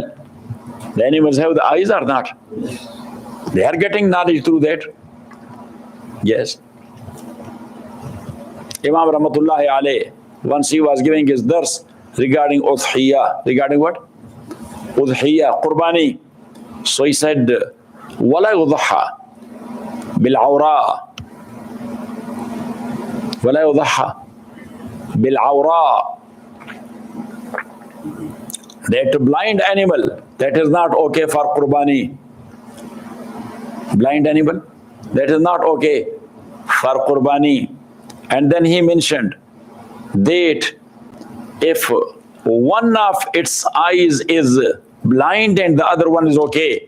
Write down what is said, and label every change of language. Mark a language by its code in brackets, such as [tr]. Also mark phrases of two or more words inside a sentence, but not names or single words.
[en] The animals have the eyes or not? They are getting knowledge through that. Yes. Imam [ar] رحمة الله عليه, [en] once he was giving his dars regarding udhiyah. Regarding what? Udhiyah, qurbani. So he said, [ar] وَلَا يُضَحَّى بِالْعَوْرَاءِ وَلَا يُضَحَّى بِالْعَوْرَاءِ. [en] That blind animal, that is not okay for qurbani. Blind animal, that is not okay for qurbani. And then he mentioned that if one of its eyes is blind and the other one is okay.